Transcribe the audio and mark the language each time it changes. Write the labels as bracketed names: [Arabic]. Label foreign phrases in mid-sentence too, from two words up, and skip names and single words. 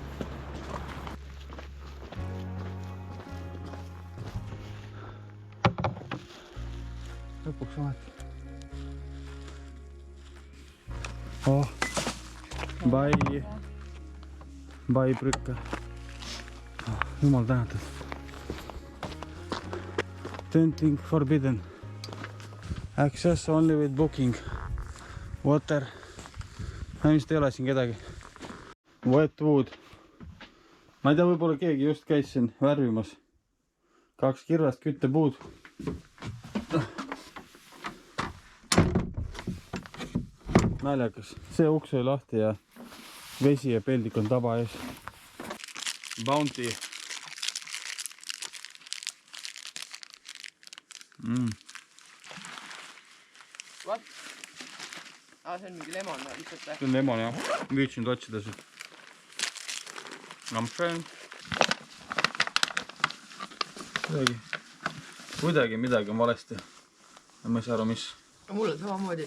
[Estonian] Lõpuks ometi. [English] Oh, bye. [Estonian] Bye prükka. Oh, jumal tänatud. [English] Tenting forbidden. Access only with booking. Water. [Estonian] Vist ei ole siin kedagi. [English] Wet wood. [Estonian] Ma ei tea, võib-olla keegi just käis siin värvimas. 2 kirvest küttepuud. Naljakas. See uks oli lahti ja vesi ja peldik on taba ees. [English] Bounty. What? [Estonian] See on mingi lemon või lihtsalt või? See on lemon jah. Viitsinud otsida siit. Lampšen. Kuidagi midagi on valesti. Ma ei saa aru, mis. Mul on samamoodi,